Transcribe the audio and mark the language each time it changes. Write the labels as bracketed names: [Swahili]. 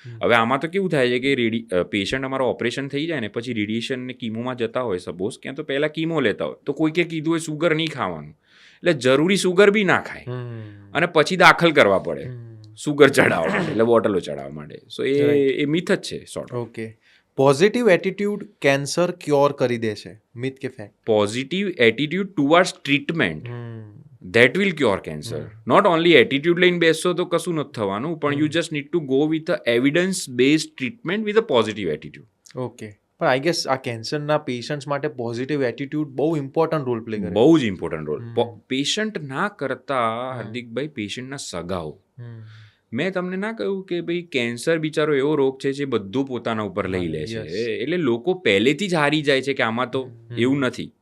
[Gujarati] હવે આમાં તો કેવું થાય છે કે પેશન્ટ અમારો ઓપરેશન થઈ જાય ને પછી રેડિયેશન ને કીમોમાં જતા હોય, સપોઝ ક્યાં તો પહેલાં કીમો લેતા હોય, તો કોઈકે કીધું હોય સુગર નહીં ખાવાનું, એટલે જરૂરી સુગર બી ના ખાય અને પછી દાખલ કરવા પડે સુગર ચડાવવા માટે, એટલે બોટલો ચડાવવા માટે. સો એ મિથ જ છે sort. Okay. Positive attitude cancer cure કરી દે છે. મિથ કે fact? [English] Positive attitude towards treatment that will cure cancer. Not only attitude [Gujarati] લઈને બેસશો તો કશું નથી થવાનું, પણ [English] you just need to go with a evidence based treatment with a positive attitude. [Gujarati] Okay. પણ આઈ ગેસ આ કેન્સરના પેશન્ટ્સ માટે પોઝિટિવ એટીટ્યુડ બહુ ઇમ્પોર્ટન્ટ રોલ પ્લે કરે. બહુ જ ઇમ્પોર્ટન્ટ રોલ. પેશન્ટ ના કરતા હાર્દિકભાઈ, પેશન્ટના સગાઓ. મેં તમને ના કહ્યું કે ભાઈ કેન્સર બિચારો એવો રોગ છે જે બધું પોતાના ઉપર લઈ લે છે, એટલે લોકો પહેલેથી જ હારી જાય છે કે આમાં તો એવું નથી.